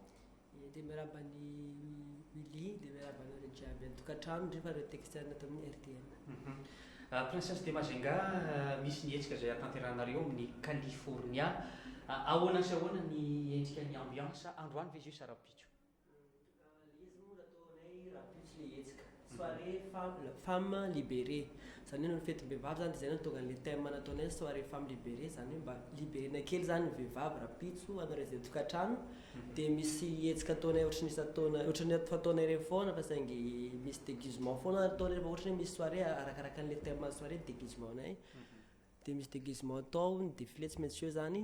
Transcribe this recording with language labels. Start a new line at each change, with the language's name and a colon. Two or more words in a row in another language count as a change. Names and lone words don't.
Malagasy: Dia miaraba ny Willy, dia miaraba anareo jiaby an-tokantrano rehefa reo texterne ato amin'ny RTN. Princesse de Majunga, misy ny hetsika izay atanteranareo amin'ny California. Ahoana sy ahoana ny endrika ny ambiance androany ve izy io sa rapitso? Izy moa nataonay rapitso le hetsika.
French: Soirée femme libérée.
Malagasy: Zany hoe ny fetim-behivavy zany dia zay no tonga le thème nataonay
French: soirée femme libérée,
Malagasy: zany hoe mba libéréna kely zany ny vehivavy rapitso anareo izay tokantrano. Dia misy hetsika ataonay ohatran'ny isataona ohatran'ny fataonay ireny foana fa saingy misy déguisement foana ataonay rehefa ohatra hoe misy soirée arakaraka an'ilay
French: thème soirée déguisement
Malagasy: nay. Dia misy déguisement atao ny défilé tsy maintsy eo zany.